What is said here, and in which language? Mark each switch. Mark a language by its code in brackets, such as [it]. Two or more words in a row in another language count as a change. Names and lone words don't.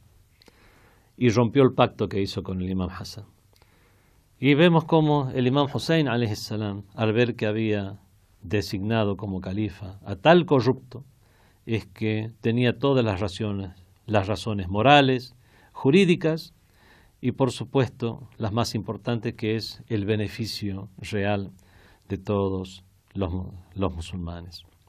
[es] Y rompió el pacto que hizo con el imam Hassan. Y vemos cómo el imam Hussein [ar] عليه السلام, [es] al ver que había designado como califa a tal corrupto, es que tenía todas las razones morales, jurídicas y por supuesto las más importantes, que es el beneficio real de todos los musulmanes.